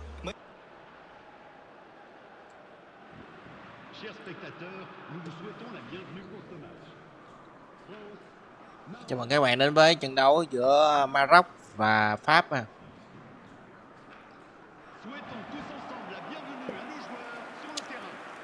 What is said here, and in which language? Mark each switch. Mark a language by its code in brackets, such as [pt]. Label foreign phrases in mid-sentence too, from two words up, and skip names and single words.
[fr] Chers spectateurs, nous vous souhaitons la bienvenue pour ce match. [vi] Chào mừng các bạn đến với trận đấu giữa Maroc và Pháp. [fr] Souhaitons tous ensemble la bienvenue à nos joueurs sur le terrain.